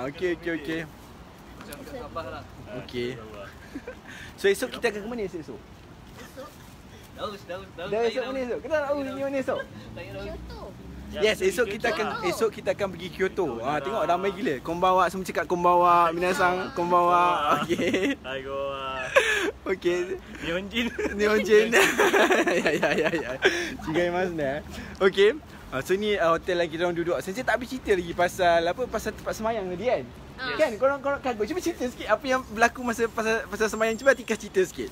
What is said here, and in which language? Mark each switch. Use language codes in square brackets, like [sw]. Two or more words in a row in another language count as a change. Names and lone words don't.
[ms] Okey. Okey. So esok kita akan ke mana esok? Dah esok mana esok? Kenapa nak tahu ni mana esok? Kyoto. Yes, esok kita akan pergi Kyoto. Tengok ramai gila. Konbanwa, semua cakap konbanwa, [ja] 皆さんこんばんは. [ms] Okey. Okey. Nihonjin. Ya. Chigaimasu. Okey. So ni hotel lagi kita orang duduk. Saya tak habis cerita lagi pasal tempat semayang tadi kan? Kan korang kagum. Cuba cerita sikit apa yang berlaku masa pasal semayang. Cuba Atika cerita sikit.